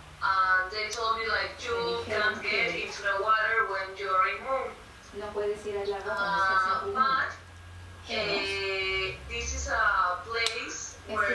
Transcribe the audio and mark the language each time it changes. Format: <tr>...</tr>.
<en>And they told me like you can't get into the water when you're in moon.</en> <es>No puedes ir al agua cuando estás en tu mundo.</es> <en>But this is a place where</en>